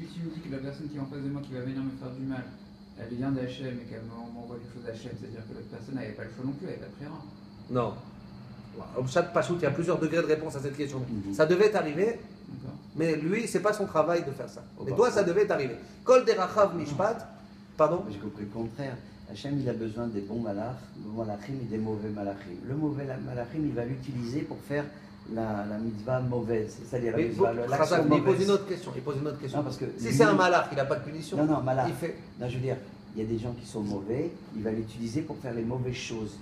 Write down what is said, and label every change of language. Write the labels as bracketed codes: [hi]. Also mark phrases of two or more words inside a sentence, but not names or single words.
[fr] Si tu me dis que la personne qui est en face de moi qui va venir me faire du mal, elle vient d'Hachem et qu'elle m'envoie quelque chose d'Hachem, c'est-à-dire que l'autre personne n'avait pas le choix non plus, elle n'avait pas de prière. Non. Au [he] פשט פשוט, [fr] il y a plusieurs degrés de réponse à cette question. Ça devait t'arriver, mais lui, c'est pas son travail de faire ça. Mais toi, ça devait t'arriver. [he] כל דרכיו משפט, [fr] pardon? J'ai compris le contraire. Hachem, il a besoin des bons malachim et des mauvais malachim. Le mauvais malachim, il va l'utiliser pour faire la mitzvah mauvaise, c'est-à-dire la mitzvah, l'action mauvaise. Il pose une autre question. Non, parce que si c'est un malach, il n'a pas de punition. Non, malach. Il fait... Non, je veux dire, il y a des gens qui sont mauvais, il va l'utiliser pour faire les mauvaises choses.